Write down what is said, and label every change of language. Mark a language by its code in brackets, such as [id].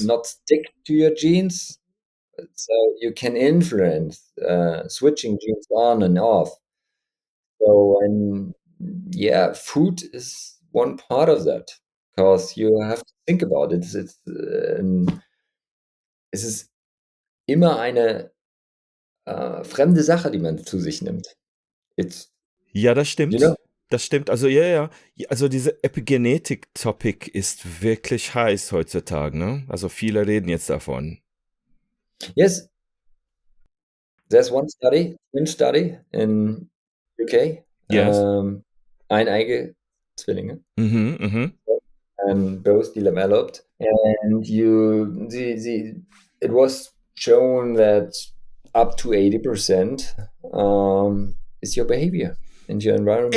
[en] not stick to your genes, so you can influence switching genes on and off. So, and yeah, food is one part of that, because you have to think about it. This is [de] immer eine fremde Sache, die man zu sich nimmt. [en] It's, [de] Ja, das [en] you know, [de] stimmt. Das stimmt. Also, ja, ja. Also, diese Epigenetik-Topic ist wirklich heiß heutzutage, ne? Also, viele reden jetzt davon. [en] yes, there's one twin study in UK, Yes. [de] eineige Zwillinge, Mhm, mhm. [en] and both developed, and it was shown that up to 80% is your behavior and your environment.